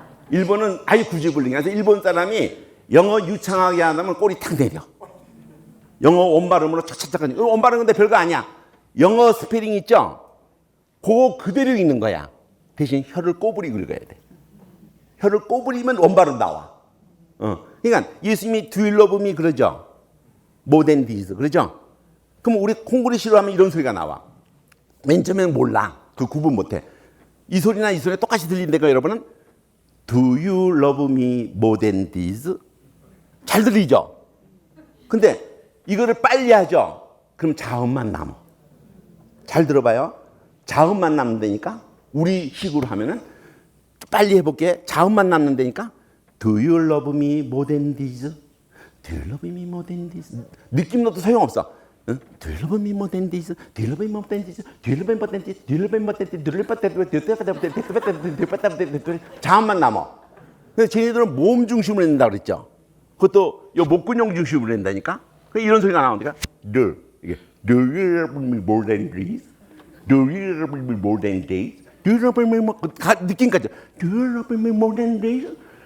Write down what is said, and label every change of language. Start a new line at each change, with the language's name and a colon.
Korean: 일본은 아예 구지불능이야. 그래서 일본 사람이 영어 유창하게 하면 꼬리 탁 내려. 영어 원발음으로 착착착. 원발음 근데 별거 아니야. 영어 스페링 있죠? 그거 그대로 읽는 거야. 대신 혀를 꼬부리고 읽어야 돼. 혀를 꼬부리면 원발음 나와. 그러니까 예수님이
English: Do you love me
Korean: 그러죠?
English: More than this 그러죠?
Korean: 그럼 우리 공부를 싫어하면 이런 소리가 나와. 맨 처음에는 몰라. 그 구분 못해. 이 소리나 이 소리 똑같이 들린다고 여러분은
English: Do you love me more than this?
Korean: 잘 들리죠? 근데 이거를 빨리 하죠? 그럼 자음만 남아. 잘 들어봐요. 자음만 남는다니까? 우리 식으로 하면은 빨리 해볼게. 자음만 남는다니까?
English: Do you love me more than this? Do you love me more than this?
Korean: 느낌 넣어도 소용없어.
English: Do you love me more than this? Do you love me more than this? Do you love me more than this? Do you love me more than this? Do you love me more than this?
Korean: 자음만 남아. 근데 쟤네들은 몸 중심으로 낸다 그랬죠. 그것도 요 목근형 중심으로 낸다니까. 이런 소리가 나오니까
English: Do you love me more than this? Do you love me more than this? Do you love me more?
Korean: 느낌까지.
English: Do you love me more than this?